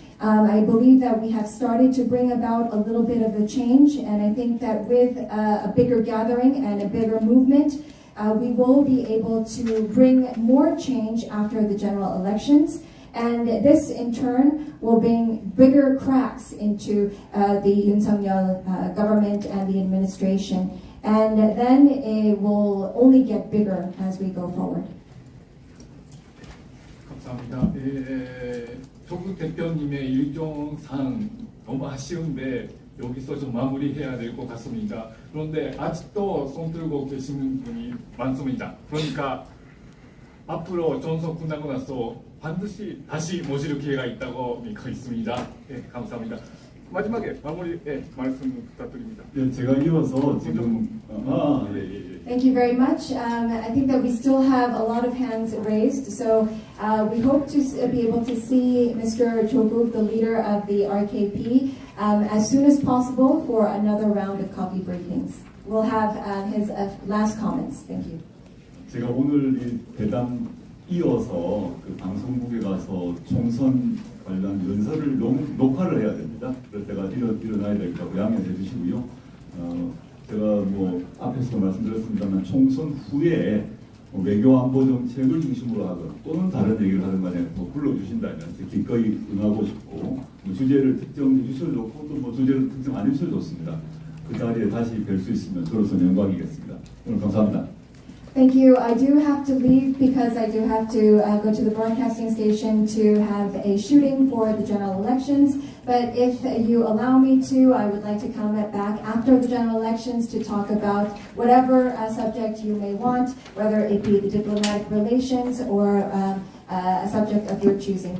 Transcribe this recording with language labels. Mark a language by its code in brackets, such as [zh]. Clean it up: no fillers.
[en] I believe that we have started to bring about a little bit of a change, and I think that with a bigger gathering and a bigger movement, we will be able to bring more change after the general elections, and this in turn will bring bigger cracks into the Yoon Suk-yeol government and the administration, and then it will only get bigger as we go forward. [ko] 감사합니다. 조국 대표님의 일정상 너무 아쉬운데 여기서 좀 마무리해야 될 것 같습니다. 그런데 아직도 손 들고 계시는 분이 많습니다. 그러니까 앞으로 전선 끝나고 나서 반드시 다시 모실 기회가 있다고 믿고 있습니다. 네, 감사합니다. 마지막에 마무리 말씀 부탁드립니다. 네, 제가 이어서 지금 [en] Thank you very much. I think that we still have a lot of hands raised, so we hope to be able to see Mr. Joguk, the leader of the RKP, as soon as possible for another round of coffee briefings. We'll have his last comments. Thank you. [ko] 제가 오늘 이 대담 이어서 그 방송국에 가서 총선 관련 연설을 녹화를 해야 됩니다. 그래서 제가 일어나야 될 거고 양해해 주시고요. 제가 뭐 앞에서도 말씀드렸습니다만 총선 후에 외교 안보 정책을 중심으로 하든 또는 다른 얘기를 하든 간에 뭐 불러주신다면 기꺼이 응하고 싶고 뭐 주제를 특정해 주셔도 좋고 또 뭐 주제를 특정 안 해주셔도 좋습니다. 그 자리에 다시 뵐 수 있으면 저로서 영광이겠습니다. 오늘 감사합니다. [en] Thank you. I do have to leave because I do have to go to the broadcasting station to have a shooting for the general elections. But if you allow me to, I would like to come back after the general elections to talk about whatever subject you may want, whether it be the diplomatic relations or a subject of your choosing.